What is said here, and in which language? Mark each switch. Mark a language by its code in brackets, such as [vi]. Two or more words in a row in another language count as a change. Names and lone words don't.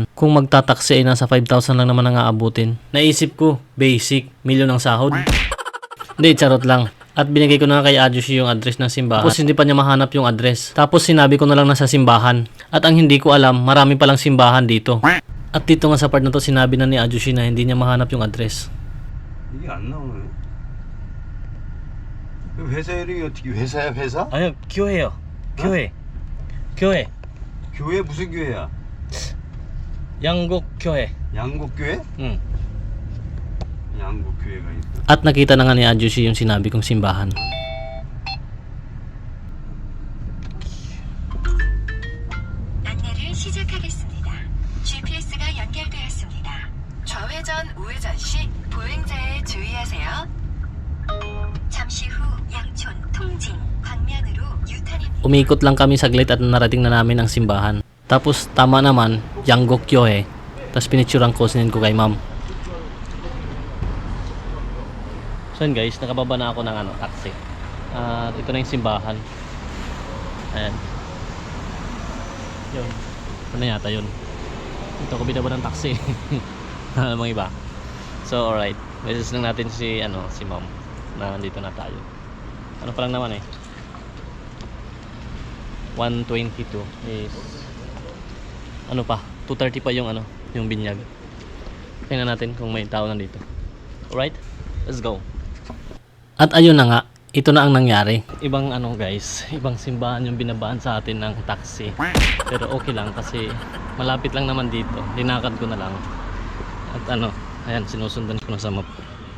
[tl] Kung magta-taxi ay nasa 5,000 lang naman ang aabutin. Naisip ko, basic, milyon ang sahod. Hindi, charot lang. At binigay ko na kay Adjushi yung address ng simbahan. Tapos hindi pa niya mahanap yung address. Tapos sinabi ko na lang nasa simbahan. At ang hindi ko alam, marami palang simbahan dito. At dito nga sa part na to, sinabi na ni Adjushi na hindi niya mahanap yung address. [ko] 이게 안 나오네. 회사 이름이 어떻게 회사야 회사? 아니요, 교회요. 교회. 교회. 교회 무슨 교회야? 양곡교회. 양곡교회? 응. 양곡교회가 있어. [tl] At nakita na nga ni Adjushi yung sinabi kong simbahan. [ko] 안내를 시작하겠습니다. GPS가 연결되었습니다. 좌회전, 우회전 시 보행자에 주의하세요. 잠시 후 양촌, 통진, 방면으로 유턴입니다. [tl] Umikot lang kami saglit at narating na namin ang simbahan. Tapos tama naman, Yanggokgyoe. Tapos pinicturean ko, sinin ko kay ma'am. So yun guys, nakababa na ako ng taxi. Ito na yung simbahan. Ayan. Yun. Ano yata yun? Ito ko binaba ng taxi. Mga iba. [en] So alright, [tl] message lang natin si ma'am na nandito na tayo. Ano pa lang naman 122 is 2:30 pa yung yung binyag. Tingnan natin kung may tao nandito. [en] Alright, let's go. [tl] At ayun na nga, ito na ang nangyari. Ibang guys, ibang simbahan yung binabaan sa atin ng taxi. Pero okay lang kasi malapit lang naman dito. Linakad ko na lang. At ayan, sinusundan ko na sa map.